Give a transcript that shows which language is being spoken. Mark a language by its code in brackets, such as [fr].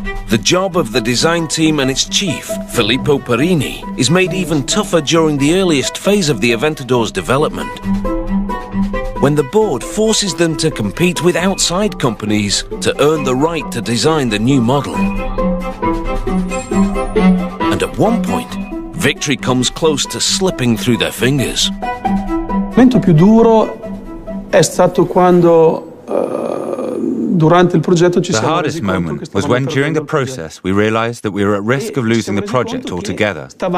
[en] The job of the design team and its chief, Filippo Perini, is made even tougher during the earliest phase of the Aventador's development, when the board forces them to compete with outside companies to earn the right to design the new model. And at one point, victory comes close to slipping through their fingers. [it] Il momento più duro è stato quando [en] The hardest moment was when, during the process, we realized that we were at risk of losing the project altogether.